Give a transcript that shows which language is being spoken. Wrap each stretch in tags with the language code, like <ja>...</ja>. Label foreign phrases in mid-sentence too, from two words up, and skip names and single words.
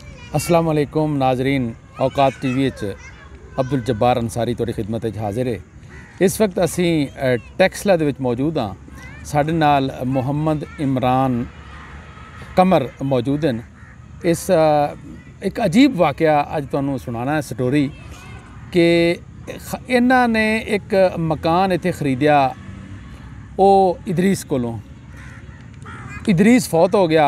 <ar>السلام علیکم ناظرین,</ar> <pa>اوقات ٹی وی عبدالجبار انصاری تہاڈی خدمت حاضر ہے. اس وقت اسی ٹیکسلا دے وچ موجود ہاں. ساڈے نال محمد عمران قمر موجود ہیں. اس اک عجیب واقعہ اج تہانوں سنانا ہے سٹوری کہ انہاں نے اک مکان ایتھے خریدیا. او ادریس کولوں، ادریس فوت ہو گیا.</pa>